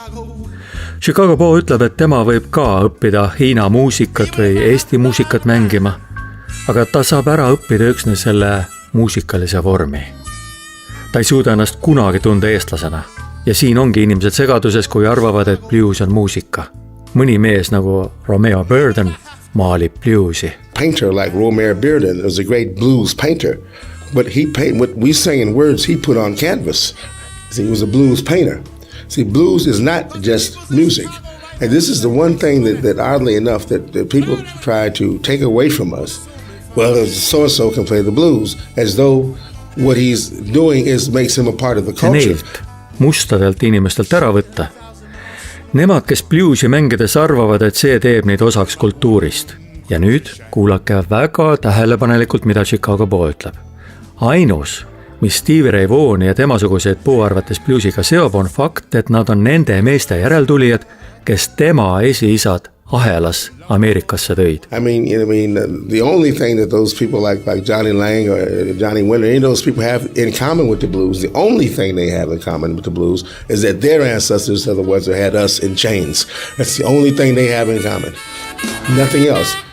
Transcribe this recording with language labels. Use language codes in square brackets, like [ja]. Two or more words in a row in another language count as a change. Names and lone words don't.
[et] Chicago Bow ütleb, et tema võib ka õppida Hiina muusikat või Eesti muusikat mängima, aga ta saab ära õppida üksnes selle muusikalise vormi. Ta ei suuda ennast kunagi tunda eestlasena ja siin ongi inimesed segaduses, kui arvavad, et blues on muusika. Mõni mees nagu Romeo Burden maalib bluesi. [en] Painter like Romeo Burden was a great blues painter, but what we sang in words he put on canvas. See, he was a blues painter. See, blues is not just music. And this is the one thing that oddly enough, that people try to take away from us. Well, so-and-so can play the blues, as though what he's doing makes him a part of the culture. [et] Neilt, mustadelt inimestelt ära võtta. Nemad, kes bluesi mängides arvavad, et see teeb neid osaks kultuurist. Ja nüüd kuulake väga tähelepanelikult, mida Chicago Bow ütleb. Ainus, mis Stevie Ray Vaughan ja temasuguseid Bow arvates bluesiga seob, on fakt, et nad on nende meeste järeltulijad, kes tema esiisad ahelas Ameerikasse tõid. [en] I mean, the only thing that those people like Johnny Lang or Johnny Winter, any of those people have in common with the blues, the only thing they have in common with the blues is that their ancestors are the ones that had us in chains. That's the only thing they have in common. Nothing else.